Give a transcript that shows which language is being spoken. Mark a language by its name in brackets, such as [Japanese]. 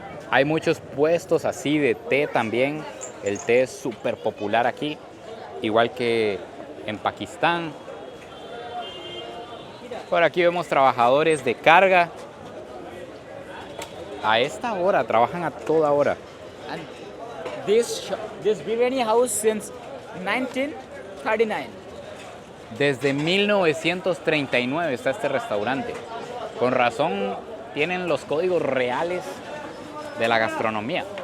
[Spanish] Hay muchos puestos así de té también. El té es súper popular aquí, igual que en Pakistán. Por aquí vemos trabajadores de carga. A esta hora, trabajan a toda hora. [English] And this biryani house since 1939. [Spanish] Desde 1939 está este restaurante. Con razón tienen los códigos reales de la gastronomía.